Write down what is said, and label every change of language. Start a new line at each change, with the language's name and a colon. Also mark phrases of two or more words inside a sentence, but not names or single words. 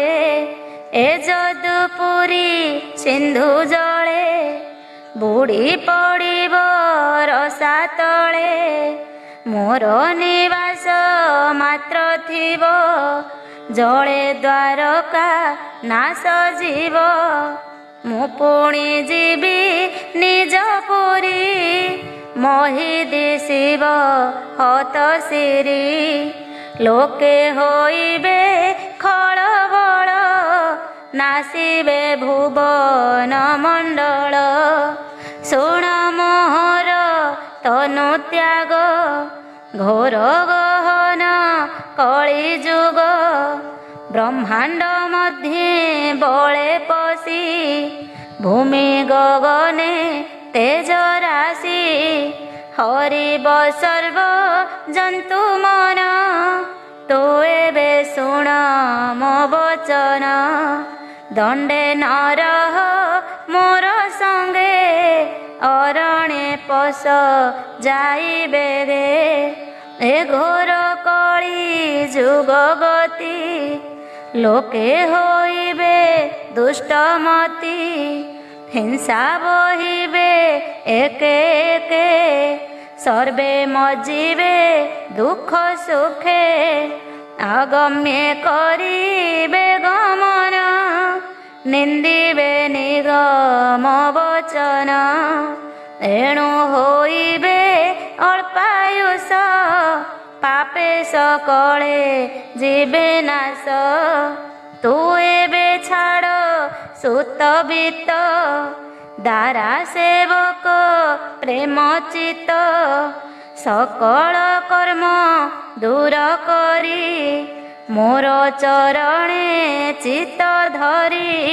Odia: ଏ ଯଦୁପୁରୀ ସିନ୍ଧୁ ଜଳେ ବୁଡ଼ି ପଡ଼ିବ ରସା ତଳେ। ମୋର ନିବାସ ମାତ୍ର ଥିବ ଜଳେ ଦ୍ୱାରକା ନାଶ ଜୀବ। ମୁ ପୁଣୀ ଜୀବୀ ନିଜ ପୁରୀ ମୋହି ଦିଶିବ ହତ ସିରୀ। ଲୋକେ ହୋଇବେ ଖଳବଳ ନାଶିବେ ଭୁବନ ମଣ୍ଡଳ। ଶୁଣ ମୋହର ତନୁ ତ୍ୟାଗ ଘୋର ଗହନ କଳି ଯୁଗ। ବ୍ରହ୍ମାଣ୍ଡ ମଧ୍ୟେ ବଳେ ପଶି ଭୂମି ଗଗନେ ତେଜ ରାଶି। ହରିବ ସର୍ବ ଜନ୍ତୁ ମନ ତୋ ଏବେ ଶୁଣ ମୋ ବଚନ। ଦଣ୍ଡେ ନରହ ମୋର ସଙ୍ଗେ ଅରଣ୍ୟେ ପଶ ଯାଇବେ ରେ। ଏ ଘୋର କଳି ଯୁଗ ଗତି ଲୋକେ ହୋଇବେ ଦୁଷ୍ଟମତି। ହିଂସା ବହିବେ ଏକେ ଏକେ ସର୍ବେ ମଜିବେ ଦୁଖ ସୁଖେ। ଆଗମ୍ୟେ କରିବେ ଗମନ ନିନ୍ଦିବେ ନିଗମ ବଚନ। ଏଣୁ ହୋଇବେ ଅଳ୍ପାୟୁଷ ପାପେ ସକଳେ ଜୀବେ ନାଶ। ତୁ ଏବେ ଛାଡ଼ ସୁତ ବୀତ ଦାରା ସେବକ ପ୍ରେମ ଚିତ। ସକଳ କର୍ମ ଦୂର କରି ମୋର ଚରଣେ ଚିତ ଧରି।